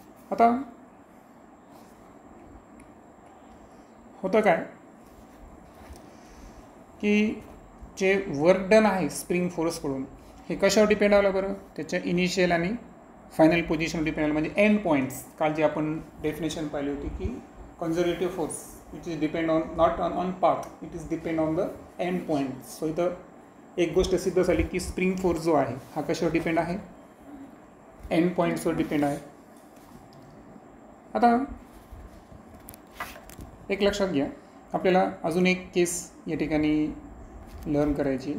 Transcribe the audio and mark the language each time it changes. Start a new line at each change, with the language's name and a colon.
Marathi: आता होतं काय की जे वर्क डन आहे स्प्रिंग फोर्सकडून हे कशावर डिपेंड आलं बरं, त्याच्या इनिशियल आणि फायनल पोझिशन डिपेंड आलं, म्हणजे एंड पॉईंट्स. काल जी आपण डेफिनेशन पाहिली होती की conservative force
English: It is depend on not on path, it is depend on the end point.
Marathi: So इथं एक गोष्ट सिद्ध झाली की स्प्रिंग फोर्स जो आहे हा कशावर डिपेंड आहे, एंड पॉईंट्सवर डिपेंड आहे. आता एक लक्षात घ्या आपल्याला अजून एक केस या ठिकाणी लर्न करायची.